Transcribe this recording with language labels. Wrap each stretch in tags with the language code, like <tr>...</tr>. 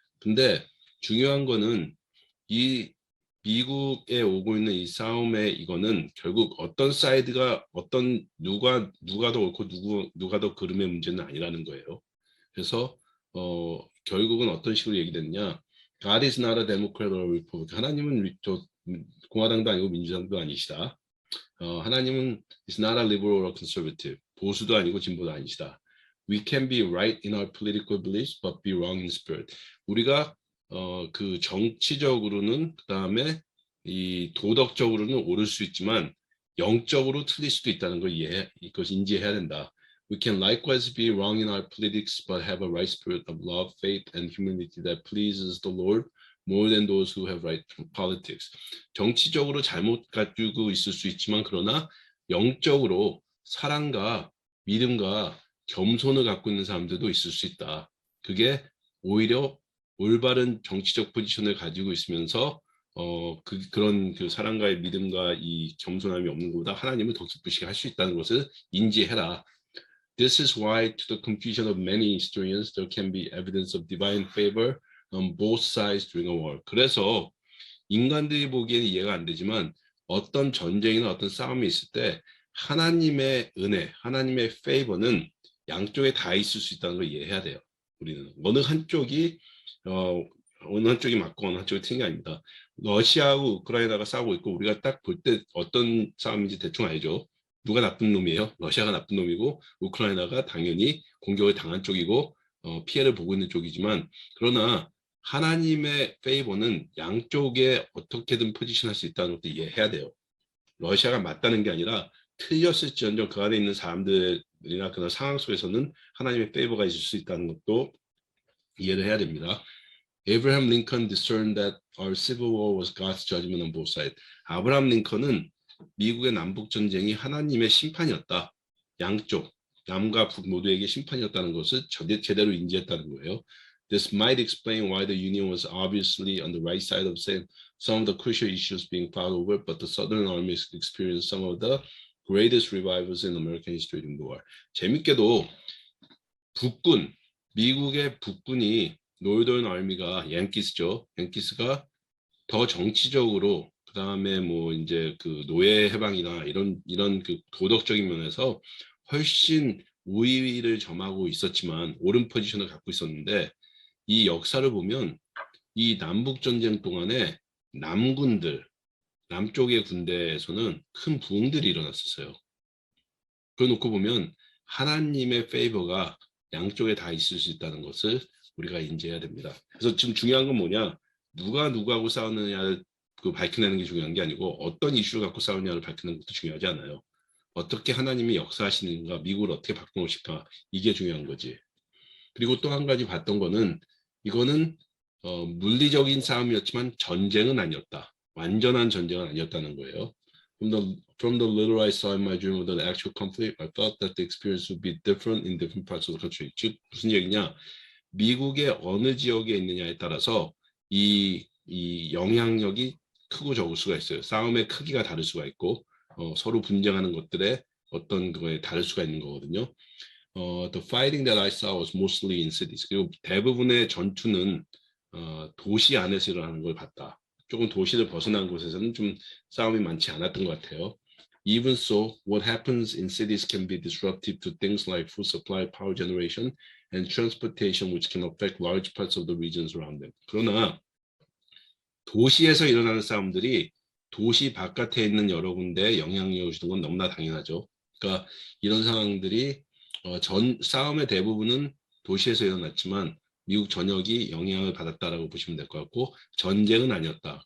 <ko>근데 중요한 거는 이 미국에 오고 있는 이 싸움의 이거는 결국 어떤 사이드가 누가 더 옳고 누가 더 그름의 문제는 아니라는 거예요. 그래서 결국은 어떤 식으로 얘기됐냐?</ko> <en>God is not a Democrat or Republican.</en> <ko>하나님은 공화당도 아니고 민주당도 아니시다. 하나님은</ko> <en>is not a liberal or conservative.</en> <ko>보수도 아니고 진보도 아니시다.</ko> <en>We can be right in our political beliefs, but be wrong in spirit.</en> <ko>우리가 그 정치적으로는 그다음에 이 도덕적으로는 옳을 수 있지만 영적으로 틀릴 수도 있다는 걸 이것을 인지해야 된다.</ko> <en>We can likewise be wrong in our politics, but have a right spirit of love, faith, and humility that pleases the Lord more than those who have right politics.</en> <ko>정치적으로 잘못 가지고 있을 수 있지만 그러나 영적으로 사랑과 믿음과 겸손을 갖고 있는 사람들도 있을 수 있다. 그게 오히려 올바른 정치적 포지션을 가지고 있으면서 그런 그 사랑과의 믿음과 이 겸손함이 없는 것보다 하나님을 더 기쁘시게 할 수 있다는 것을 인지해라.</ko> <en>This is why, to the confusion of many historians, there can be evidence of divine favor on both sides during a war.</en> <ko>그래서 인간들이 보기에는 이해가 안 되지만 어떤 전쟁이나 어떤 싸움이 있을 때 하나님의 은혜, 하나님의 페이버는 양쪽에 다 있을 수 있다는 걸 이해해야 돼요. 우리는 어느 한쪽이 맞고 어느 한쪽이 틀린 게 아닙니다. 러시아하고 우크라이나가 싸우고 있고 우리가 딱 볼 때 어떤 싸움인지 대충 알죠. 누가 나쁜 놈이에요? 러시아가 나쁜 놈이고 우크라이나가 당연히 공격을 당한 쪽이고 피해를 보고 있는 쪽이지만 그러나 하나님의 페이버는 양쪽에 어떻게든 포지션할 수 있다는 것도 이해해야 돼요. 러시아가 맞다는 게 아니라 틀렸을지언정 그 안에 있는 사람들이나 그런 상황 속에서는 하나님의 페이버가 있을 수 있다는 것도 이해를 해야 됩니다.</ko> <en>Abraham Lincoln discerned that our civil war was God's judgment on both sides.</en> <ko>아브라함 링컨은 미국의 남북 전쟁이 하나님의 심판이었다. 양쪽 남과 북 모두에게 심판이었다는 것을 제대로 인지했다는 거예요.</ko> <en>This might explain why the Union was obviously on the right side of some of the crucial issues being fought over, but the Southern armies experienced some of the greatest revivals in American history during the war.</en> <ko>재밌게도 미국의 북군이 노르던 아미가 양키스죠. 양키스가 더 정치적으로 그 다음에 뭐 이제 그 노예 해방이나 이런 그 도덕적인 면에서 훨씬 우위를 점하고 있었지만 옳은 포지션을 갖고 있었는데 이 역사를 보면 이 남북 전쟁 동안에 남쪽의 군대에서는 큰 부흥들이 일어났었어요. 그러놓고 보면 하나님의 페이버가 양쪽에 다 있을 수 있다는 것을 우리가 인지해야 됩니다. 그래서 지금 중요한 건 뭐냐? 누가 누구하고 싸우느냐를 밝혀내는 게 중요한 게 아니고 어떤 이슈를 갖고 싸우냐를 밝히는 것도 중요하지 않아요. 어떻게 하나님이 역사하시는가, 미국을 어떻게 바꿔놓으실까, 이게 중요한 거지. 그리고 또 한 가지 봤던 거는 이거는 물리적인 싸움이었지만 전쟁은 아니었다. 완전한 전쟁은 아니었다는 거예요.</ko> <en>From the little I saw in my dream of the actual conflict, I thought that the experience would be different in different parts of the country.</en> <ko>즉 무슨 얘기냐? 미국의 어느 지역에 있느냐에 따라서 이 영향력이 크고 적을 수가 있어요. 싸움의 크기가 다를 수가 있고 서로 분쟁하는 것들의 어떤 그거에 다를 수가 있는 거거든요.</ko> <en>The fighting that I saw was mostly in cities.</en> <ko>그리고 대부분의 전투는 도시 안에서 일어나는 걸 봤다. 조금 도시를 벗어난 곳에서는 좀 싸움이 많지 않았던 것 같아요.</ko> <en>Even so, what happens in cities can be disruptive to things like food supply, power generation, and transportation, which can affect large parts of the regions around them.</en> <ko>그러나 도시에서 일어나는 싸움들이 도시 바깥에 있는 여러 군데에 영향력을 주는 건 너무나 당연하죠. 그러니까 이런 상황들이 싸움의 대부분은 도시에서 일어났지만 미국 전역이 영향을 받았다라고 보시면 될 것 같고 전쟁은 아니었다.</ko>